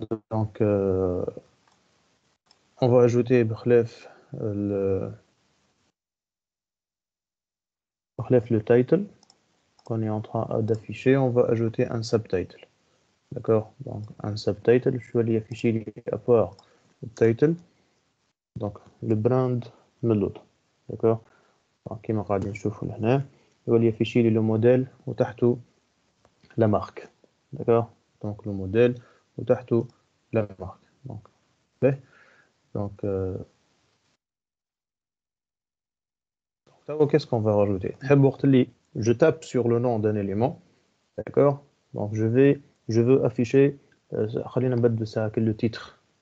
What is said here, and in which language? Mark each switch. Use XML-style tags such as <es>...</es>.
<fr>Donc on va ajouter le title qu'on est en train d'afficher. On va ajouter un subtitle. D'accord? Donc un subtitle, je vais afficher à part le title. Donc le brand</fr> <ar>من</ar> <fr>l'autre. D'accord?</fr> <ar>Donc كما قاعدين نشوفوا هنا يولي يفيشي لي</ar> <fr>le modèle</fr> <ar>وتحته</ar> <fr>la marque. D'accord? Donc le modèle</fr> <ar>وتحته</ar> <fr>la marque. Donc qu'est-ce qu'on va rajouter? Je tape sur le nom d'un élément. D'accord? Donc je veux afficher</fr> <ar>خلينا نبدل ساعة</ar> <fr>le titre.</fr>